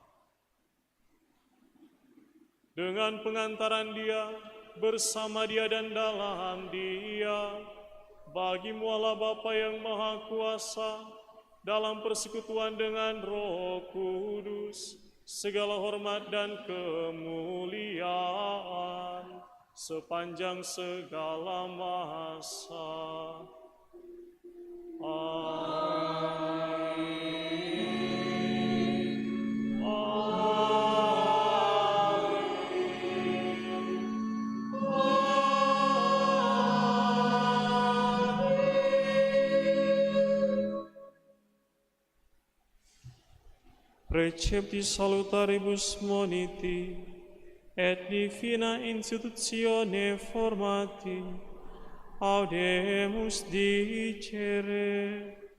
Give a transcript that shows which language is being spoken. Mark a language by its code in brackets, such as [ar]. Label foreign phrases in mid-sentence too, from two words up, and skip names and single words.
[id] Dengan pengantaran Dia, bersama Dia dan dalam Dia, bagi-Mu Allah Bapa yang Maha Kuasa, dalam persekutuan dengan Roh Kudus, segala hormat dan kemuliaan sepanjang segala masa. Amin. [la] Preceptis salutaribus moniti, et divina institutione formati, audemus dicere.